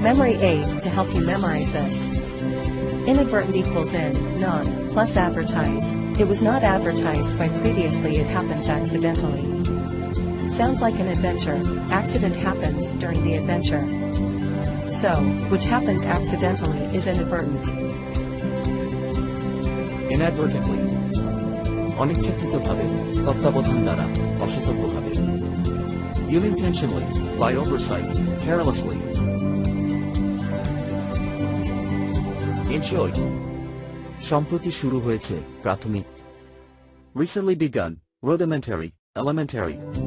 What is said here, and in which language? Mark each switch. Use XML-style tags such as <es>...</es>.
<en>Memory aid to help you memorize this. Inadvertent equals in, not, plus advertise. It was not advertised by previously, it happens accidentally. Sounds like an adventure. Accident happens during the adventure. So, which happens accidentally is inadvertent. Inadvertently.</en> <bn>অনিচ্ছাকৃতভাবে, তত্ত্বাবধান দ্বারা, অসতর্কভাবে.</bn> <en>Unintentionally, by oversight, carelessly. Enjoy.</en> <bn>সম্প্রতি শুরু হয়েছে, প্রাথমিক.</bn> <en>Recently begun, rudimentary, elementary.</en>